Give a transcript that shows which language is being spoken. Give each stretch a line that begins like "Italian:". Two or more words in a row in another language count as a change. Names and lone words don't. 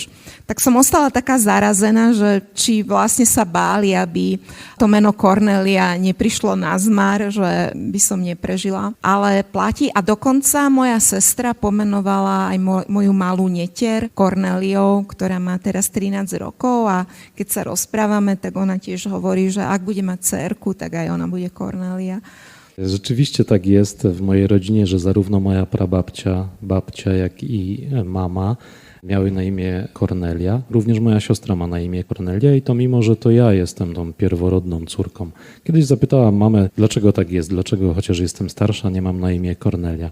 Slovak: Tak som ostala taká zarazená, že či vlastne sa báli, aby to meno Kornélia neprišlo na zmar, že by som neprežila. Ale platí a dokonca moja sestra pomenovala aj moju malú netier Kornéliou, ktorá má teraz 13 rokov a keď sa rozprávame, tak ona tiež hovorí, že ak bude mať dcérku, tak aj ona bude Kornélia.
Polish: Rzeczywiście tak jest w mojej rodzinie, że zarówno moja prababcia, babcia, jak i mama miały na imię Kornelia. Również moja siostra ma na imię Kornelia i to mimo, że to ja jestem tą pierworodną córką. Kiedyś zapytałam mamę, dlaczego tak jest, dlaczego chociaż jestem starsza, nie mam na imię Kornelia.